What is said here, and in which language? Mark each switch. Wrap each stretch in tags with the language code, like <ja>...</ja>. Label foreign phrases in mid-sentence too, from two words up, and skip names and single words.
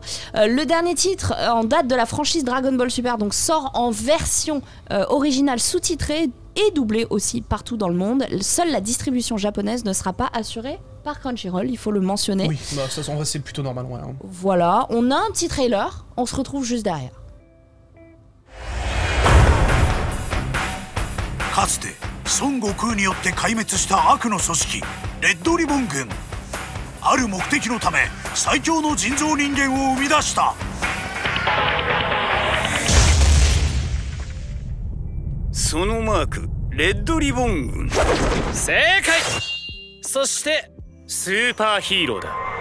<fr>Le dernier titre en date de la franchise Dragon Ball Super donc sort en version originale sous-titrée et doublée aussi partout dans le monde. Seule la distribution japonaise ne sera pas assurée par Crunchyroll, il faut le mentionner. Oui, bah ça en vrai c'est plutôt normal. Ouais, hein. Voilà, on a un petit trailer, on se retrouve juste derrière.</fr> <ja>かつて孫悟空によって壊滅した悪の組織レッドリボン軍ある目的のため最強の人造人間を生み出したそのマークレッドリボン軍正解そしてスーパーヒーローだ</ja>